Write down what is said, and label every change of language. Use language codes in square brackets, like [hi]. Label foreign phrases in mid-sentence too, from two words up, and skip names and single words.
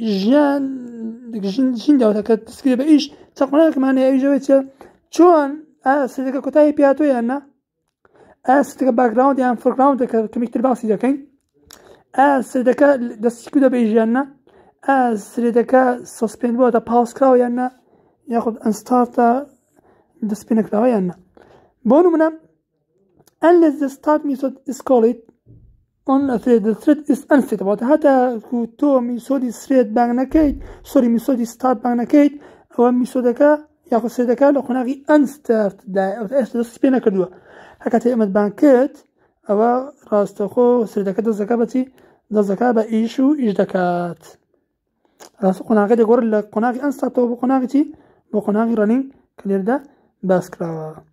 [ckb] ژیندا کە دەستگرێت بە ئیش چەند قۆناغێکمان هەیە ئەویژەوەی چە چۆن سرێتەکە کۆتایی پێهاتووە یان نا سرێتەکە باکگراوند یان فۆرگراوندەکە کەمێکتر باسی دەکەین سرێتەکە دەستی کردووە بە ئیژ یان نا سرێتەکە سەسپێند بووەتە پاوس کراوە یان نا یاخود ئەنستارتە دەست پێ نەکراوە یان نا بۆ نمونە [en] unless the start method is called on a thread the thread is unset [ckb] واتە هەتا تۆ میسۆدی سرێت بانگ نەکەیت سۆری میسۆدی start بانگ نەکەیت ئەوە میسۆدەکە یاخود سرێتەکە لە قۆناغی unstart ئێستا دەست پێ نەکردووە هەر کاتێ ئەمەت بانگ کرد ئەوە ڕاستەخۆ سرێتەکە دەست دەکات بە چی دەست دەکات بە ئیش و ئیش دەکات ڕاستە قۆناغەکە دەگۆڕێت لە قۆناغی ئەنستارتەوە بۆ قۆناغی چی بۆ قۆناغی ڕەنینگ کە لێرەدا باس کراوە